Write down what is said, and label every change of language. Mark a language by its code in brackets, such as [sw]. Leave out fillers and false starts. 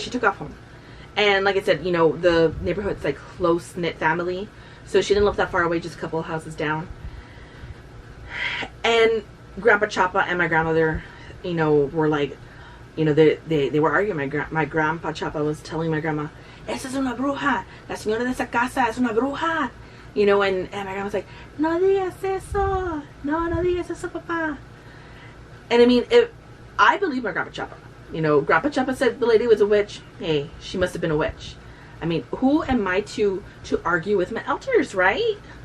[en] She took off home, and like I said, the neighborhood's like close knit family, so she didn't live that far away, just a couple of houses down. And Grandpa Chapa and my grandmother, were like, they were arguing. My Grandpa Chapa was telling my grandma, [es] "Esa es una bruja. La señora de esa casa es una bruja." [en] And my grandma was like, [es] "No digas eso. No digas eso, papá." [en] And I mean, I believe my Grandpa Chapa. Grandpa Chapa said the lady was a witch. Hey, she must have been a witch. I mean, who am I to argue with my elders, right?